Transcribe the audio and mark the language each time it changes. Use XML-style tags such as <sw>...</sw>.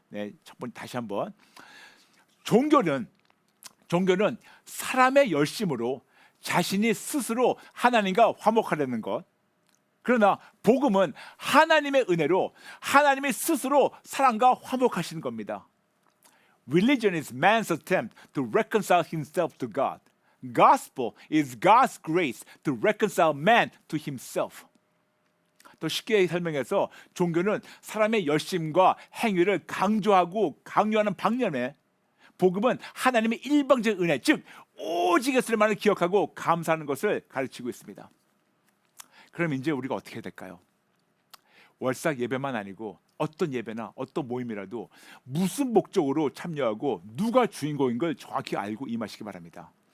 <ko>네, 첫 번째 다시 한번. 종교는 사람의 열심으로 자신이 스스로 하나님과 화목하려는 것. 그러나 복음은 하나님의 은혜로 하나님이 스스로 사람과 화목하시는 겁니다.</ko> <en>Religion is man's attempt to reconcile himself to God. Gospel is God's grace to reconcile man to himself.</en> <ko>더 쉽게 설명해서 종교는 사람의 열심과 행위를 강요하는 방면에 복음은 하나님의 일방적 은혜, 즉 오직 예수님만을 기억하고 감사하는 것을 가르치고 있습니다. 그럼 이제 우리가 어떻게 해야 될까요? 월삭 예배만 아니고 어떤 예배나 어떤 모임이라도 무슨 목적으로 참여하고 누가 주인공인 걸 정확히 알고 임하시기 바랍니다.</ko>